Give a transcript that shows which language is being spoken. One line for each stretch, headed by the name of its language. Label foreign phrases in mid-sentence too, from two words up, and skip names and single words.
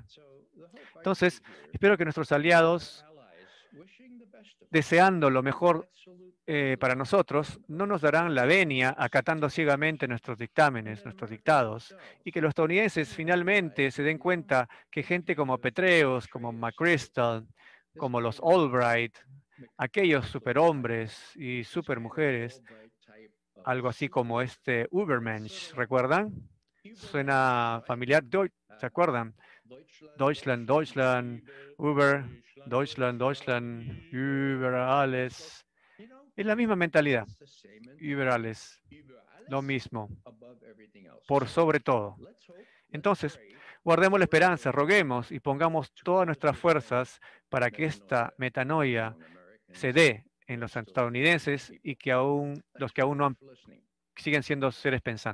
Spanish: Entonces, espero que nuestros aliados, deseando lo mejor para nosotros, no nos darán la venia acatando ciegamente nuestros dictámenes, nuestros dictados, y que los estadounidenses finalmente se den cuenta que gente como Petraeus, como McChrystal, como los Albright, aquellos superhombres y supermujeres, algo así como este Übermensch, ¿recuerdan? Suena familiar, ¿se acuerdan?
German: Deutschland, Deutschland, Uber, Deutschland, Deutschland, über alles.
Spanish: Es la misma mentalidad.
German: Über alles.
Spanish: Lo mismo. Por sobre todo. Entonces, guardemos la esperanza, roguemos y pongamos todas nuestras fuerzas para que esta metanoia se dé en los estadounidenses y que los que aún no siguen siendo seres pensantes.